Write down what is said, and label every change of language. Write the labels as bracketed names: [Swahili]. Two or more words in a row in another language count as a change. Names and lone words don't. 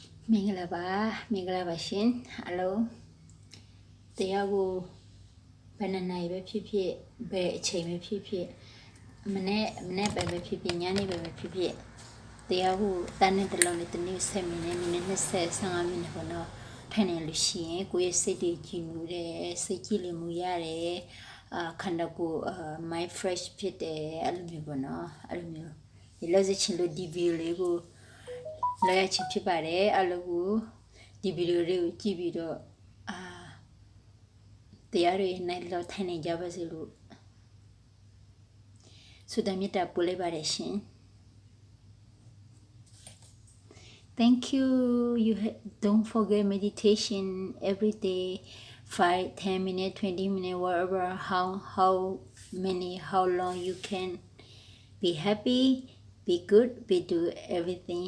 [Burmese] မင်္ဂလာပါရှင်အလုံးတရားကိုဘယ်နှစ်နိုင်ပဲဖြစ်ဖြစ်ဘယ်အချိန်ပဲဖြစ်ဖြစ်မနေ့ပဲဖြစ်ဖြစ်ညနေပဲဖြစ်ဖြစ် တရားကိုတန်းတဲ့တလုံးနဲ့တနည်း7မိနစ်20 15မိနစ်ပေါ့နော်ထိုင်နေလို့ရှိရင်ကိုယ့်ရဲ့ စိတ်တွေကြည်မှုတယ်စိတ်ကြည်လင်မှုရတယ်ခန္ဓာကိုယ် [English] mind fresh [Burmese] ဖြစ်တယ်အဲ့လိုမျိုးပေါ့နော်အဲ့လိုမျိုးဒီလောက်စချင်လို့ဒီဗီဒီယိုလေးကိုလာရချင်ဖြစ်ပါတယ်အဲ့လိုကိုဒီဗီဒီယိုလေးကိုကြည့်ပြီးတော့တရားတွေနဲ့လောက်ထိုင်နေကြပါစေလို့ဆုတောင်းမြတ်တာပို့လိုက်ပါတယ်ရှင် [English] Thank you. Don't forget meditation every day, 5, 10 minutes, 20 minutes, whatever, how long you can be happy, be good, do everything.